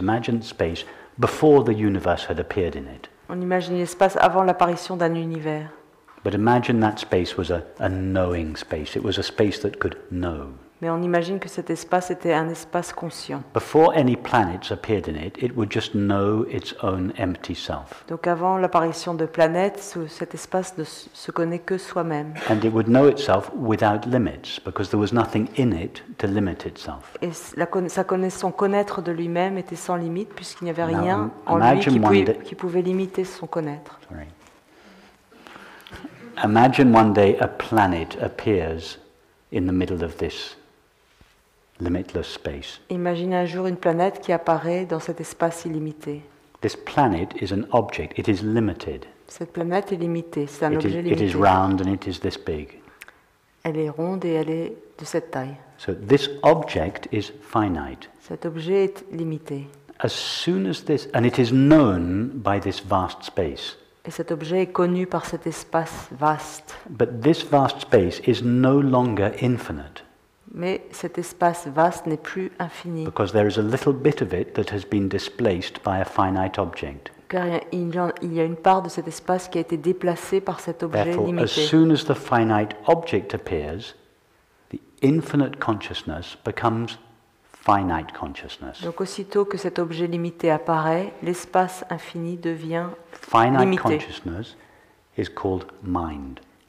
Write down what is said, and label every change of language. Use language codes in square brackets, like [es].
[en] Imagine space before the universe had appeared in it. [fr] On imagine l'espace avant l'apparition d'un univers. [en] But imagine that space was a knowing space. It was a space that could know. [fr] Mais on imagine que cet espace était un espace conscient. [en] Before any planets appeared in it, it would just know its own empty self. [fr] Donc avant l'apparition de planètes, cet espace ne se connaît que soi-même. [en] And it would know itself without limits, because there was nothing in it to limit itself. [fr] Et son connaître de lui-même était sans limite, puisqu'il n'y avait [en] Now, [fr] rien en lui qui pouvait limiter son connaître. [en] Sorry. Imagine one day a planet appears in the middle of this limitless space. [fr] Imaginez un jour une planète qui apparaît dans cet espace illimité. [en] This planet is an object. It is limited. [fr] Cette planète est limitée, c'est un objet [en] It [fr] limité. [en] is round and it is this big. [fr] Elle est ronde et elle est de cette taille. [en] So this object is finite. [fr] Cet objet est limité. [en] As soon as this, and it is known by this vast space. [fr] Et cet objet est connu par cet espace vaste. [en] But this vast space is no longer infinite. [fr] Mais cet espace vaste n'est plus infini. [en] Because there is a little bit of it that has been displaced by a finite object. [fr] Car il y a une part de cet espace qui a été déplacée par cet objet [en] Therefore, as [fr] limité. [en] soon as the finite object appears, the infinite consciousness becomes finite consciousness. [fr] Donc aussitôt que cet objet limité apparaît, l'espace infini devient [en] Finite [fr] limité. [en] consciousness is called mind.